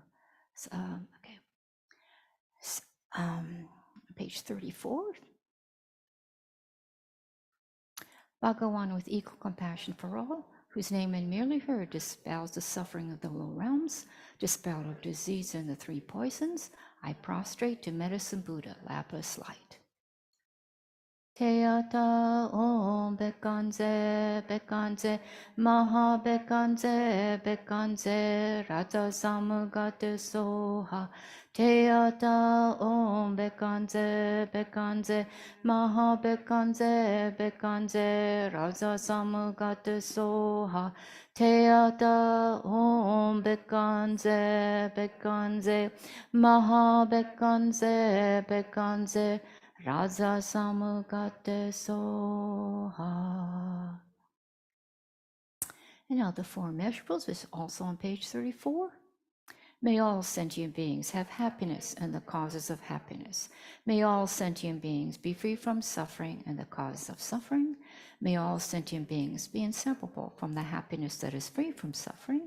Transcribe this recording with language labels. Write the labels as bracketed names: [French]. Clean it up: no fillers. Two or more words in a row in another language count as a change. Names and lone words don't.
[English] So, okay. So, page 34. Bhagawan with equal compassion for all, whose name and merely heard dispels the suffering of the low realms, dispel of disease and the three poisons, I prostrate to Medicine Buddha, lapis light. [Sanskrit] तद्यथा ॐ भैषज्ये, भैषज्ये, महा भैषज्ये, भैषज्ये, राज समुद्गते स्वाहा. तद्यथा ॐ भैषज्ये, भैषज्ये, महा भैषज्ये, भैषज्ये, राज समुद्गते स्वाहा. तद्यथा ॐ भैषज्ये, भैषज्ये, महा भैषज्ये, भैषज्ये, राज समुद्गते स्वाहा. [English] And now the four measurables is also on page 34. May all sentient beings have happiness and the causes of happiness. May all sentient beings be free from suffering and the causes of suffering. May all sentient beings be inseparable from the happiness that is free from suffering.